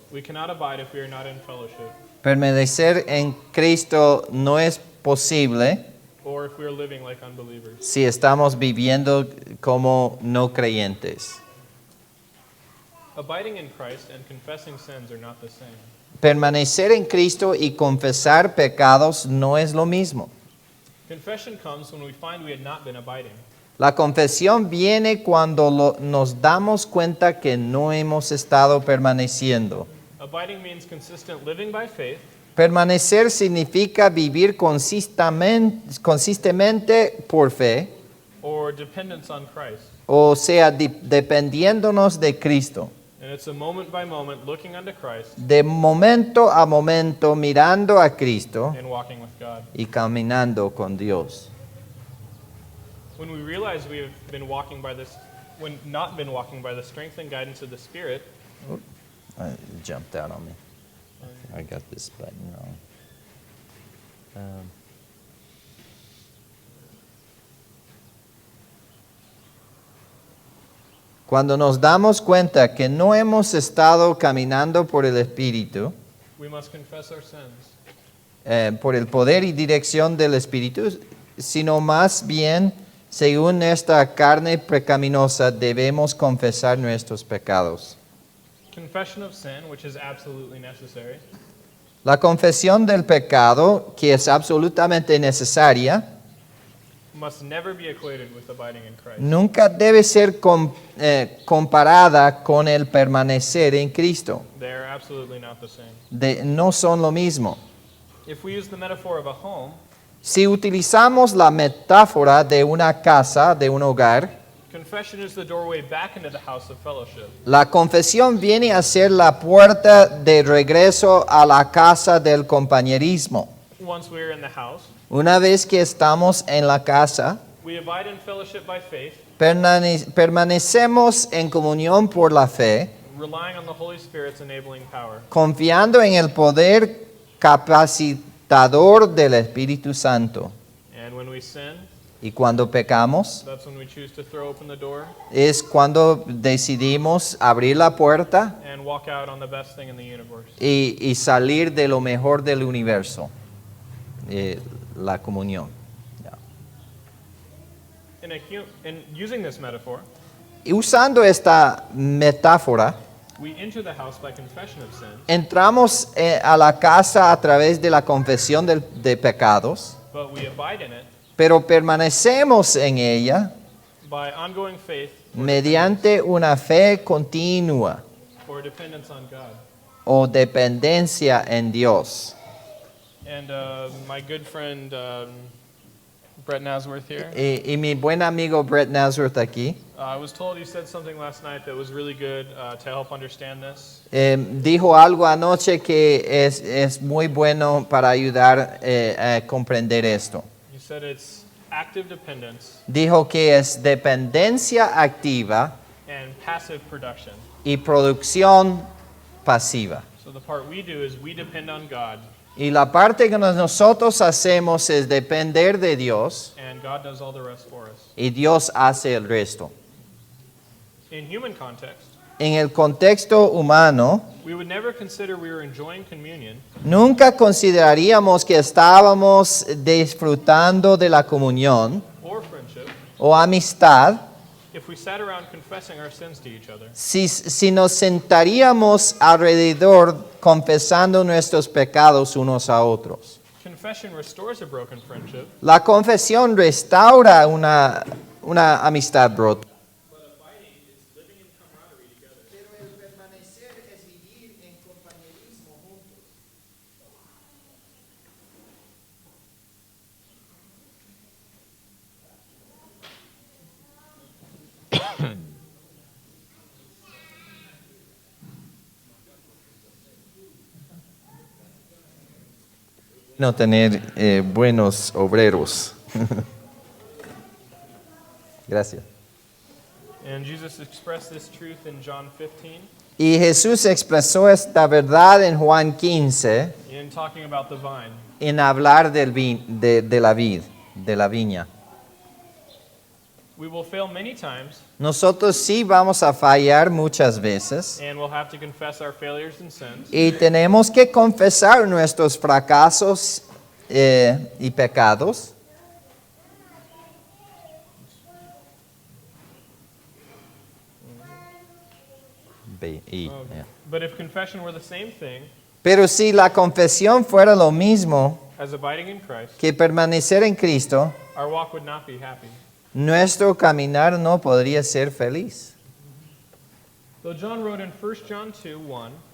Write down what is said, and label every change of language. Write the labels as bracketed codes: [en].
[en] we cannot abide if we are not in fellowship, [es] permanecer en Cristo no es posible [en] or if we are living like unbelievers. [es] si estamos viviendo como no creyentes. [en] Abiding in Christ and confessing sins are not the same. [es] Permanecer en Cristo y confesar pecados no es lo mismo. [en] Confession comes when we find we had not been abiding. [es] La confesión viene cuando nos damos cuenta que no hemos estado permaneciendo. [en] Abiding means consistent living by faith [es] Permanecer significa vivir consistentemente por fe, [en] or dependence on Christ. [es] o sea, dependiéndonos de Cristo. [en] And it's a moment by moment looking unto Christ [es] De momento a momento mirando a Cristo [en] and walking with God. [es] y caminando con Dios. [en] When we realize we have been walking by this, when not been walking by the strength and guidance of the Spirit, It jumped out on me. I got this button wrong. [es] Cuando nos damos cuenta que no hemos estado caminando por el Espíritu, [en] we must confess our sins. [es] por el poder y dirección del Espíritu, sino más bien, según esta carne pecaminosa, debemos confesar nuestros pecados. [en] Confession of sin, which is absolutely necessary, [es] La confesión del pecado, que es absolutamente necesaria, [en] must never be equated with abiding in Christ. [es] nunca debe ser comparada con el permanecer en Cristo. [en] They are absolutely not the same. [es] No son lo mismo. [en] If we use the metaphor of a home, [es] Si utilizamos la metáfora de una casa, de un hogar, [en] confession is the doorway back into the house of fellowship. [es] la confesión viene a ser la puerta de regreso a la casa del compañerismo. [en] Once we are in the house, [es] Una vez que estamos en la casa, [en] we abide in fellowship by faith, [es] permanecemos en comunión por la fe, [en] relying on the Holy Spirit's enabling power. [es] confiando en el poder capacitador del Espíritu Santo. [en] And when we sin, [es] Y cuando pecamos, [en] that's when we choose to throw open the door [es] es cuando decidimos abrir la puerta [en] and walk out on the best thing in the universe. [es] y salir de lo mejor del universo, la comunión. [en] In using this metaphor, [es] Y usando esta metáfora, [en] we enter the house by confession of sin, [es] entramos a la casa a través de la confesión de pecados, [en] but we abide in it [es] pero permanecemos en ella [en] by ongoing faith [es] mediante una fe continua [en] or dependence on God. [es] o dependencia en Dios. [en] And my good friend Brett Nasworth here, [es] Y mi buen amigo Brett Nazareth aquí [en] I was told he said something last night that was really good to help understand this. [es] dijo algo anoche que es muy bueno para ayudar a comprender esto. [en] He said it's active dependence [es] Dijo que es dependencia activa [en] and passive production. [es] y producción pasiva. [en] So the part we do is we depend on God, [es] Y la parte que nosotros hacemos es depender de Dios [en] and God does all the rest for us. [es] y Dios hace el resto. [en] In human context, [es] En el contexto humano, [en] we would never consider we were enjoying communion [es] nunca consideraríamos que estábamos disfrutando de la comunión [en] or friendship [es] o amistad [en] if we sat around confessing our sins to each other. [es] si nos sentaríamos alrededor confesando nuestros pecados unos a otros. [en] Confession restores a broken friendship, [es] La confesión restaura una amistad rota. [en] but abiding is living in camaraderie together. [es] Pero el permanecer es vivir en compañerismo juntos. No tener buenos obreros. Gracias. [en] And Jesus expressed this truth in John 15 [es] Y Jesús expresó esta verdad en Juan 15 [en] in talking about the vine. [es] en hablar de la vid, de la viña. [en] We will fail many times, [es] Nosotros sí vamos a fallar muchas veces [en] and we'll have to confess our failures and sins. [es] y tenemos que confesar nuestros fracasos y pecados. [en] But if confession were the same thing, [es] Pero si la confesión fuera lo mismo [en] as abiding in Christ, [es] que permanecer en Cristo, [en] our walk would not be happy. [es] nuestro caminar no podría ser feliz. [en] Though John wrote in 1 John 2:1,